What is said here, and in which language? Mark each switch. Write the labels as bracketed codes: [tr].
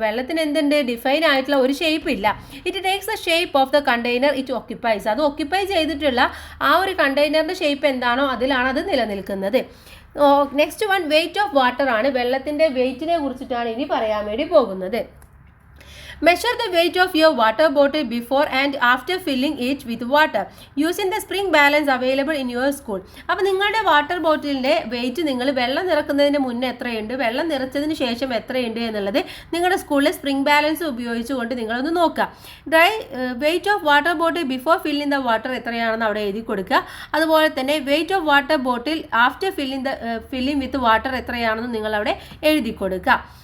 [ml] വെള്ളത്തിന് എന്തുണ്ട്, ഡിഫൈൻ ആയിട്ടുള്ള ഒരു ഷേപ്പ് ഇല്ല. [en] It takes the shape of the container it occupies. [ml] അത് ഒക്യുപ്പൈ ചെയ്തിട്ടുള്ള ആ ഒരു കണ്ടെയ്നറിൻ്റെ ഷേപ്പ് എന്താണോ അതിലാണ് അത് നിലനിൽക്കുന്നത്. Next one weight of water ആണ്. വെള്ളത്തിൻ്റെ വെയിറ്റിനെ കുറിച്ചിട്ടാണ് ഇനി പറയാൻ വേണ്ടി പോകുന്നത്. [en] Measure the weight of your water bottle before and after filling it with water using the spring balance available in your school. [ml] അപ്പോൾ നിങ്ങളുടെ വാട്ടർ ബോട്ടിലിൻ്റെ വെയിറ്റ് നിങ്ങൾ വെള്ളം നിറക്കുന്നതിന് മുന്നേ എത്രയുണ്ട്, വെള്ളം നിറച്ചതിന് ശേഷം എത്രയുണ്ട് എന്നുള്ളത് നിങ്ങളുടെ സ്കൂളിലെ സ്പ്രിംഗ് ബാലൻസ് ഉപയോഗിച്ചുകൊണ്ട് നിങ്ങളൊന്ന് നോക്കുക. Weight of water bottle before filling the water എത്രയാണെന്ന് അവിടെ എഴുതി കൊടുക്കുക. അതുപോലെ തന്നെ weight of water bottle after filling with water എത്രയാണെന്ന് നിങ്ങൾ അവിടെ എഴുതി കൊടുക്കുക.